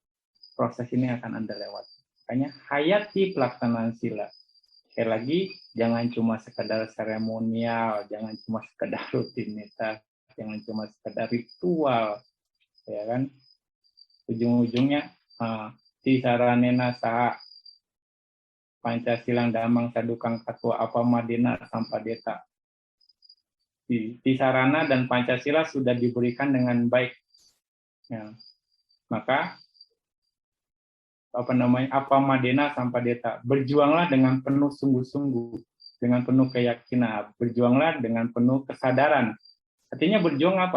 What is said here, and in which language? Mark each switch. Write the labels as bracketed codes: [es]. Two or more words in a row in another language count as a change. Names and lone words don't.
[id] Proses ini akan Anda lewati. Makanya hayati pelaksanaan sila. Sekali lagi, jangan cuma sekedar seremonial, jangan cuma sekedar rutinitas, jangan cuma sekedar ritual, ya kan? [pi] Ujung-ujungnya tisaranena saha Pancasilang damang sadukang katwa apa madina sampadeta. [id] Tisarana dan Pancasila sudah diberikan dengan baik. Ya. Maka [pi] apa madena sampadeta, [id] berjuanglah dengan penuh sungguh-sungguh, dengan penuh keyakinan, berjuanglah dengan penuh kesadaran. Artinya berjuang apa?